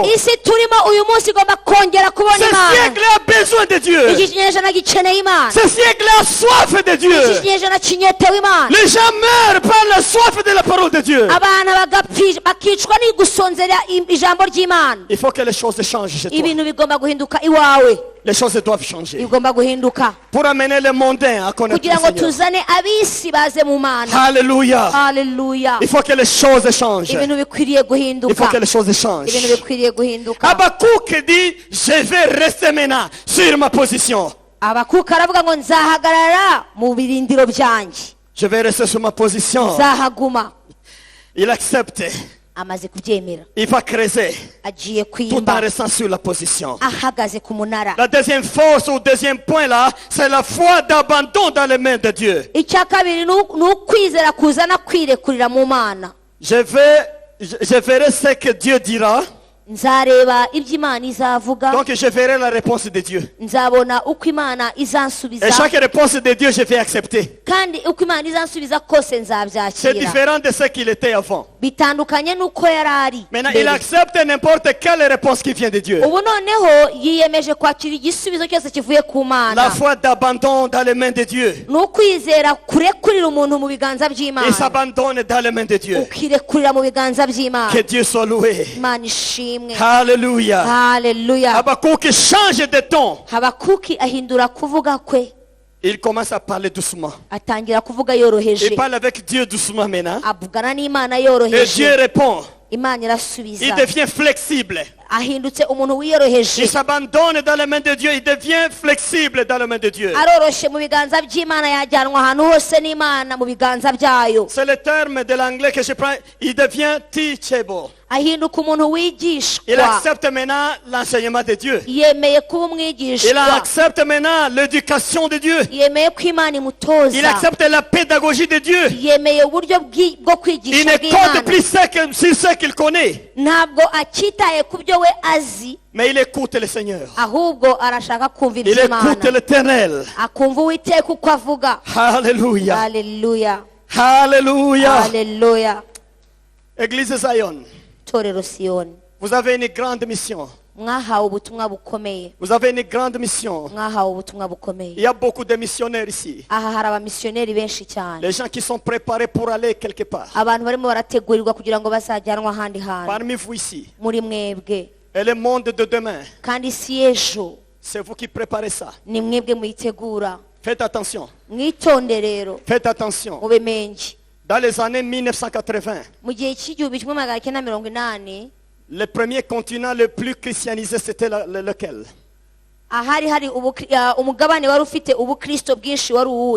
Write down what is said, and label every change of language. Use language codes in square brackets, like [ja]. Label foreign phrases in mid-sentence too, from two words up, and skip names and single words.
[rw] Isi turimo uyu munsi igomba kongera kubona [fr] Ce [rw] Imana. [fr] siècle a besoin de Dieu. [rw] Iki kinyejana gikeneye Imana. [fr] Ce siècle a soif de Dieu. [rw] Iki kinyejana kinyotewe Imana. [fr] Les gens meurent par la soif de la parole de Dieu. [rw] Abana bakicwa n'igusonzera ijambo ry'Imana. [fr] Il faut que les choses changent chez toi. [rw] Ibintu bigomba guhinduka iwawe, [fr] Les choses doivent changer. [rw] bigomba guhinduka [fr] Pour amener les mondains à connaître le [rw] kugira ngo [fr] Seigneur. [rw] tuzane abisi baze mu Mana. [fr] Alléluia. [rw] Haleluya. [fr] Il faut que les choses changent. [rw] Ibintu bikwiriye [fr] Il faut [rw] guhinduka. [fr] que les choses changent. [rw] Ibintu bikwiriye guhinduka. [fr] Habakkuk dit, je vais rester maintenant sur ma position. [rw] Abakuka aravuga ngo nzahagarara mu birindiro byanjye, [fr] Je vais rester sur ma position. [rw] nzahaguma. [fr] Il accepte. [rw] Amaze kubyemera [fr] Il va creuser [rw] agiye [fr] tout en [rw] kwimba [fr] restant sur la position. [rw] ahagaze ku munara. [fr] La deuxième force ou deuxième point là, c'est la foi d'abandon dans les mains de Dieu. [rw] Icya kabiri ni ukwizera kuzana kwirekurira mu Mana. [fr] Je verrai ce que Dieu dira. [rw] Nzareba ibyo Imana izavuga, [fr] Donc je verrai la réponse de Dieu. [rw] nzabona uko Imana izansubiza, [fr] Et chaque réponse de Dieu, je vais accepter. [rw] kandi uko Imana izansubiza kose [fr] C'est [rw] nzabyakira. [fr] différent de ce qu'il était avant. [rw] Bitandukanye n'uko yari ari [fr] Maintenant, [rw] mbere. [fr] il accepte n'importe quelle réponse qui vient de Dieu. [rw] Ubu noneho yiyemeje kwakira igisubizo cyose kivuye ku [fr] La [rw] Mana. [fr] foi d'abandon dans les mains de Dieu. [rw] Ni ukwizera kurekurira umuntu mu biganza [fr] Il [rw] by'Imana, [fr] s'abandonne dans les mains de Dieu. [rw] ukirekurira mu biganza by'Imana. [fr] Que Dieu soit loué. [rw] Imana ishimwe. [fr] Alléluia. [rw] Haleluya. [fr] Habakkuk change de ton. [rw] Habakuki ahindura kuvuga kwe, [fr] Il commence à parler doucement. [rw] atangira kuvuga [fr] Il [rw] yoroheje, [fr] parle avec Dieu doucement maintenant. [rw] avugana n'Imana [fr] Et Dieu [rw] yoroheje. [fr] répond. [rw] Imana [fr] Il [rw] irasubiza, [fr] devient flexible. [rw] ahindutse umuntu wiyoroheje, [fr] Il s'abandonne dans les mains de Dieu. Il devient flexible dans les mains de Dieu. [rw] aroroshe mu biganza by'Imana, yajyanwa ahantu hose n'Imana mu biganza byayo. [fr] C'est le terme de l'anglais que je prends. Il devient teachable. [rw] Ahinduka umuntu [fr] Il [rw] wigishwa, [fr] accepte maintenant l'enseignement de Dieu. [rw] yemeye kuba [fr] Il [rw] umwigishwa, [fr] accepte maintenant l'éducation de Dieu. [rw] yemeye ko Imana [fr] Il [rw] imutoza, [fr] accepte la pédagogie de Dieu. [rw] yemeye uburyo bwo [fr] Il [rw] kwigisha [fr] ne compte [rw] bw'Imana. [fr] plus sur ce qu'il connaît. [rw] Ntabwo akitaye ku byo we azi, [fr] Mais il écoute le Seigneur. [rw] ahubwo arashaka kumva [fr] Il [rw] iby'Imana, [fr] écoute l'Éternel. [rw] akumva Uwiteka uko avuga. [fr] Alléluia. [rw] Haleluya, [fr] Alléluia. [rw] haleluya. [fr] Église Zion, [rw] Torero Siyoni, [fr] vous avez une grande mission. [rw] mwahawe ubutumwa bukomeye, [fr] Vous avez une grande mission. [rw] mwahawe ubutumwa [fr] Il [rw] bukomeye. [fr] y a beaucoup de missionnaires ici. [rw] Aha hari abamisiyoneri benshi cyane, [fr] Les gens qui sont préparés pour aller quelque part. [rw] abantu barimo barategurirwa kugira ngo bazajyanwa ahandi hantu. [fr] Parmi vous ici. [rw] Muri mwebwe [fr] Et le monde de demain, [rw] kandi isi y'ejo [fr] c'est vous qui préparez ça. [rw] ni mwebwe muyitegura. [fr] Faites attention. [rw] Mwitonde rero, [fr] Faites attention. [rw] mube menshi. [fr] Dans les années 1980, [rw] Mu gihe cy'igihumbi kimwe magana cyenda mirongo inani, [fr] le premier continent le plus christianisé, c'était lequel? [rw] ahari hari umugabane wari ufite ubukristo bwinshi wari uwuhe?